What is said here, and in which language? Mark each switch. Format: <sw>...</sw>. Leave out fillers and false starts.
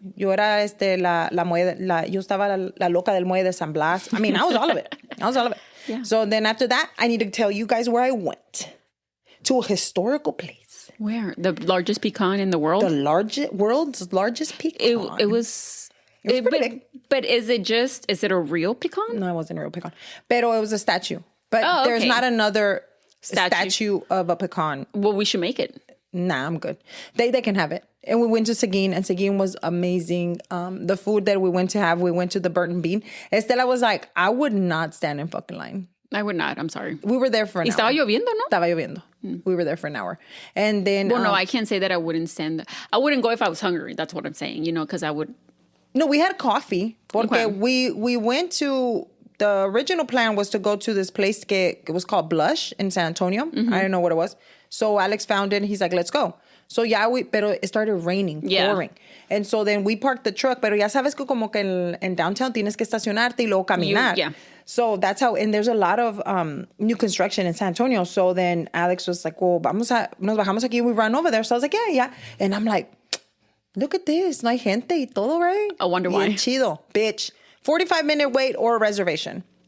<es>Yo era yo estaba la loca del muelle de San Blas.</es> <en>I mean, I was all of it. Yeah. So then after that, I need to tell you guys where I went. To a historical place. Where? The largest pecan in the world? The world's largest pecan. It was pretty big. But is it a real pecan? No, it wasn't a real pecan. Pero it was a statue. But there's not another statue of a pecan. Well, we should make it. Nah, I'm good. They can have it. And we went to Seguin, and Seguin was amazing. The food that we went to the Burnt Bean. Estela was like, I would not stand in fucking line. I would not. I'm sorry. We were there for an hour.</en> <es>Estaba lloviendo, ¿no? Estaba lloviendo.</es> <en>We were there for an hour. And then... Well, no, I can't say that I wouldn't stand... I wouldn't go if I was hungry. That's what I'm saying, because I would... No, we had coffee. Porque we went to... The original plan was to go to this place it was called Blush in San Antonio. I didn't know what it was. So Alex found it and he's like, let's go. So pero it started raining, pouring. And so then we parked the truck,</en> <es>pero ya sabes que como que en downtown tienes que estacionarte y luego caminar.</es> <en>So that's how, and there's a lot of new construction in San Antonio. So then Alex was like, well,</en> <es>nos bajamos aquí.</es> <en>We run over there. So I was like, yeah. And I'm like, look at this.</en> <es>No hay gente y todo, right?</es> <en>I wonder why.</en> <es>Bien chido, bitch.</es> <en>45-minute wait or a reservation.</en>